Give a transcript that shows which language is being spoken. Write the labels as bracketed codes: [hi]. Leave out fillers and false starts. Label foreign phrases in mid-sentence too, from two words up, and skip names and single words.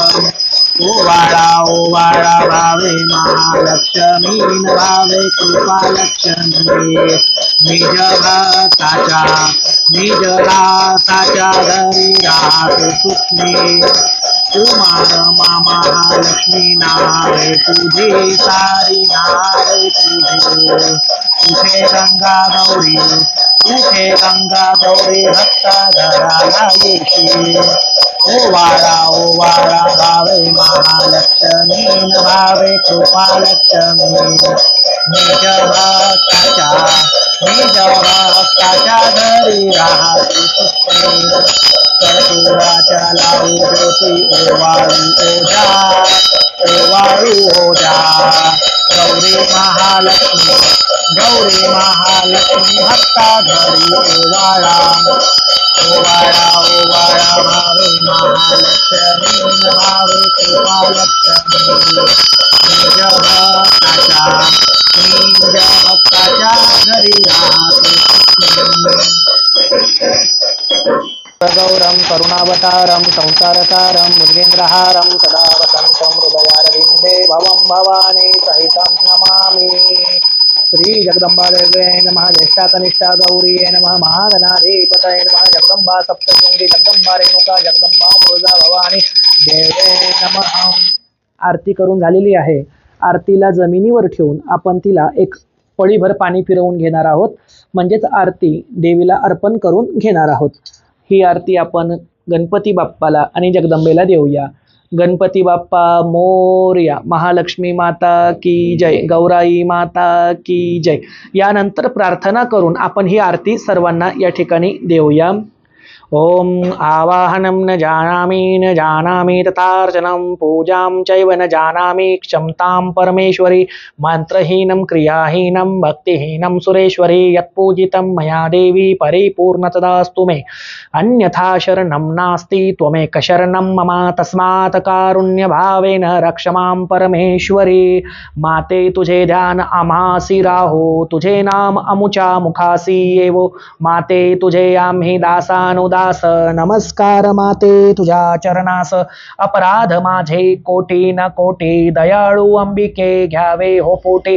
[mr] ओवाळा भावे महालक्ष्मी भावे कृपालक्ष्मी निज दासाच्या घरी राहते सुखी कुमार मामा महालक्ष्मी नावे तुझे सारी नावे तुझे तुझे गंगा गौरी भक्ता घराला येशी ओवाळा भावे महालक्ष्मी भावे कृपालक्ष्मी निज भक्ताच्या घरी राहते सुखी कर्पूराच्या लावू ज्योती ओवाळू ओजा गौरी महालक्ष्मी भक्ता घरी ओवाळा भावे महालक्ष्मी भावे कृपालक्ष्मी निज भक्ताच्या घरी राहते [sa] गौरम करुणावतारम संसारसारम मुर्गेंद्रहारम सदा वसंतं हृदयारविंदे भवं भवानी सहितं नमामि। श्री जगदंबा देवे नमः ज्येष्ठा कनिष्ठा गौरी नमः महागणाधिपतये नमः जगदंबा सप्तशृंगी जगदंबा रेणुका जगदंबा तुळजा भवानी देवे नमः। [mr] आरती करून झालेली आहे। आरतीला जमिनीवर ठेवून आपण तिला एक पळीभर पाणी फिरवून घेणार आहोत, म्हणजेच आरती देवीला अर्पण करून घेणार आहोत। ही आरती आपण गणपती बाप्पाला आणि जगदंबेला देऊया। गणपती बाप्पा मोरया, महालक्ष्मी [hi] माता की जय, [mr] गौराई [hi] माता की जय। [mr] यानंतर प्रार्थना करून आपण ही आरती सर्वांना या ठिकाणी देऊया। [sa] ओम आवाहनं न जानामि तथार्चनं पूजां चैव न जानामि क्षमतां परमेश्वरी मंत्रहीनं क्रियाहीनं भक्तिहीनं सुरेश्वरी यत्पूजितं मया देवी परिपूर्णतदास्तु मे अन्यथा शरणं नास्ति त्वमेक शरणं मम तस्मात् कारुण्यभावेन रक्ष मां परमेश्वरी। [mr] माते तुझे ध्यान आम्हासी राहो, तुझे नाम अमुच्या मुखासी येवो। माते तुझे आम्ही दासानुदास नमस्कार माते तुझ्या चरणास। अपराध माझे कोटी न कोटी दयाळू अंबिके घ्यावे हो पोटे।